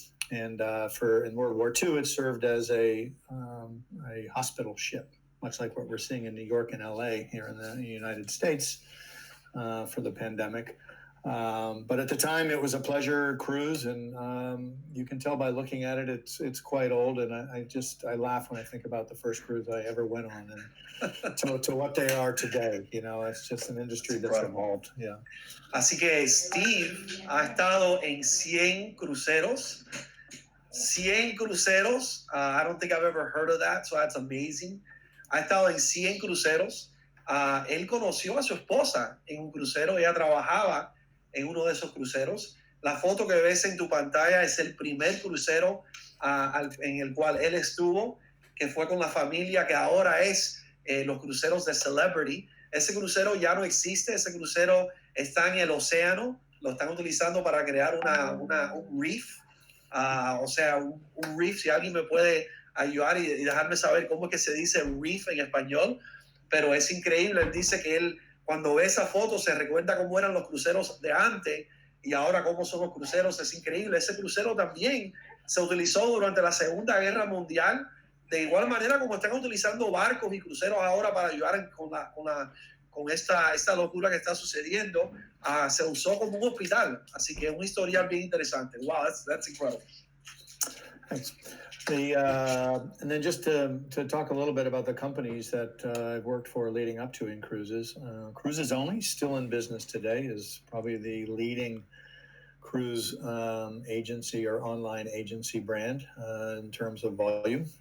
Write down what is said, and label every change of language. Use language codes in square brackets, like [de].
[en] And in World War II, it served as a hospital ship, much like what we're seeing in New York and LA here in the United States for the pandemic. But at the time, it was a pleasure cruise, and you can tell by looking at it, it's quite old. And I laugh when I think about the first cruise I ever went on, and to what they are today. You know, it's just an industry that's evolved. Yeah. [es] Así que Steve ha estado en 100 cruceros. 100 cruceros. [en] I don't think I've ever heard of that, so that's amazing. [es] Ha estado en 100 cruceros. Él conoció a su esposa en un crucero. Ella trabajaba en uno de esos cruceros. La foto que ves en tu pantalla es el primer crucero en el cual él estuvo, que fue con la familia, que ahora es los cruceros de Celebrity. Ese crucero ya no existe. Ese crucero está en el océano. Lo están utilizando para crear un reef. O sea, un reef. Si alguien me puede ayudar y dejarme saber cómo es que se dice reef en español, pero es increíble. Él dice que él, cuando ve esa foto, se recuerda cómo eran los cruceros de antes y ahora cómo son los cruceros. Es increíble. Ese crucero también se utilizó durante la Segunda Guerra Mundial, de igual manera como están utilizando barcos y cruceros ahora para ayudar con esta locura que está sucediendo. Se usó como un hospital, así que es un historial bien interesante. [en] Wow, that's incredible. Thanks. And then just to talk a little bit about the companies that I've worked for leading up to Incruises. Cruises Only, still in business today, is probably the leading cruise agency or online agency brand in terms of volume.